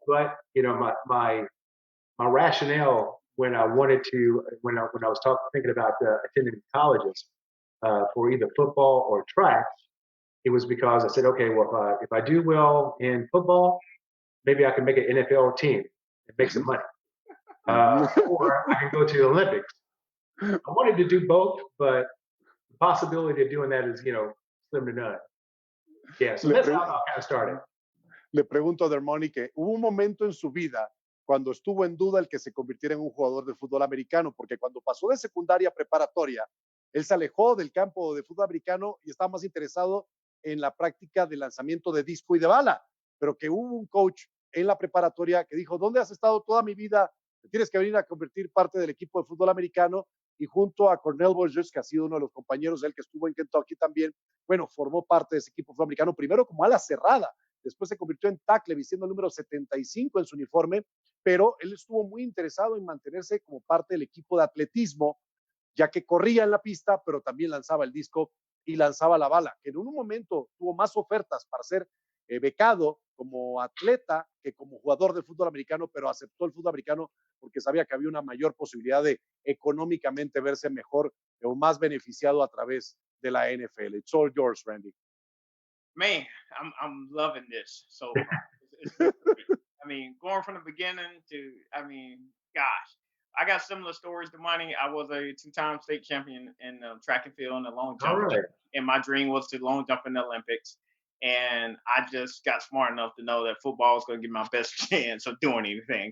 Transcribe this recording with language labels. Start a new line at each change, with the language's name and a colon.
English: But, you know, my rationale when I wanted to, when I was thinking about attending colleges for either football or track, it was because I said, okay, well, if I do well in football, maybe I can make an NFL team and make some money. or I can go to the Olympics. I wanted to do both, but the possibility of doing that is, slim to none. Yeah, so that's how I kind of started.
Spanish: Le pregunto a Dermontti que hubo un momento en su vida cuando estuvo en duda el que se convirtiera en un jugador de fútbol americano, porque cuando pasó de secundaria a preparatoria, él se alejó del campo de fútbol americano y estaba más interesado en la práctica de lanzamiento de disco y de bala, pero que hubo un coach en la preparatoria que dijo, ¿dónde has estado toda mi vida? Tienes que venir a convertir parte del equipo de fútbol americano, y junto a Cornell Burgess, que ha sido uno de los compañeros de él que estuvo en Kentucky también, bueno, formó parte de ese equipo de fútbol americano, primero como ala cerrada, después se convirtió en tackle vistiendo el número 75 en su uniforme, pero él estuvo muy interesado en mantenerse como parte del equipo de atletismo, ya que corría en la pista, pero también lanzaba el disco y lanzaba la bala, que en un momento tuvo más ofertas para ser becado como atleta que como jugador de fútbol americano, pero aceptó el fútbol americano porque sabía que había una mayor posibilidad de económicamente verse mejor o más beneficiado a través de la NFL.
English: It's all yours, Randy. Man, I'm loving this. So it's I mean, going from the beginning to, gosh, I got similar stories to Monty. I was a 2-time state champion in track and field and the long jump. Right. And my dream was to long jump in the Olympics. And I just got smart enough to know that football was going to give me my best chance of doing anything.